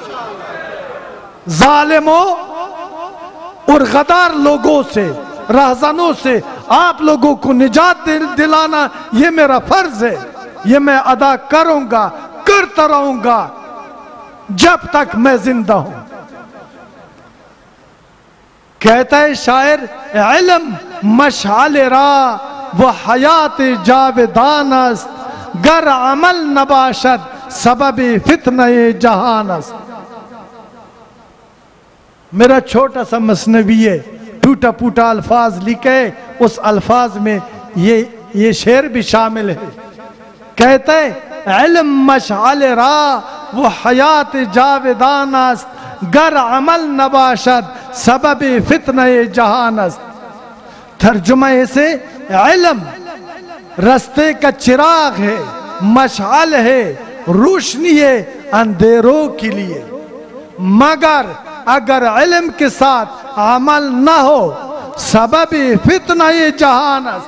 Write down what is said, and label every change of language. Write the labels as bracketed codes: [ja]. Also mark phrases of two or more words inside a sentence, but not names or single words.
[ur] ظالموں اور غدار لوگوں سے، رہزنوں سے آپ لوگوں کو نجات دلانا یہ میرا فرض ہے، یہ میں ادا کروں گا، کرتا رہوں گا جب تک میں زندہ ہوں۔ کہتا ہے شاعر، [fa] علم مشعل راہ و حیات جاودان است، گر عمل نباشد سبب فتنہ جہان است۔ [ur] میرا چھوٹا سا مثنوی ہے، ٹوٹا پوٹا الفاظ لکھے، اس الفاظ میں یہ شعر بھی شامل ہے۔ کہتا ہے [fa] علم مشعل راہ وہ حیات جاودان است، گر عمل نباشد سبب فتنہ جہان است۔ [ur] ترجمہ اسے علم رستے کا چراغ ہے، مشعل ہے، روشنی ہے اندھیروں کے لیے، مگر اگر علم کے ساتھ عمل نہ ہو [fa] سبب فتنہ جہان است۔